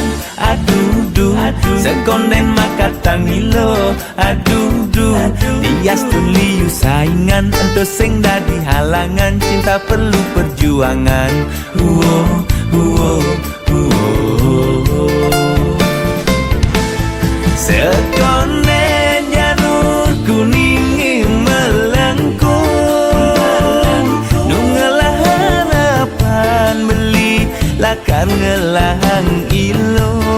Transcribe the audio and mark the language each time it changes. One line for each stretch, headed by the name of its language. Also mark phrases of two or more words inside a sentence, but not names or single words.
Balinese: Aduh duh, sekonden makatang ilo. Aduh duh, dias tu liu saingan. Ento sing dadi halangan,
Indonesian: cinta perlu perjuangan.
Balinese: Sekonden
Indonesian: janur kuning melengkung.
Balinese: Nungelah harapan beli lakan ngelahang ilo.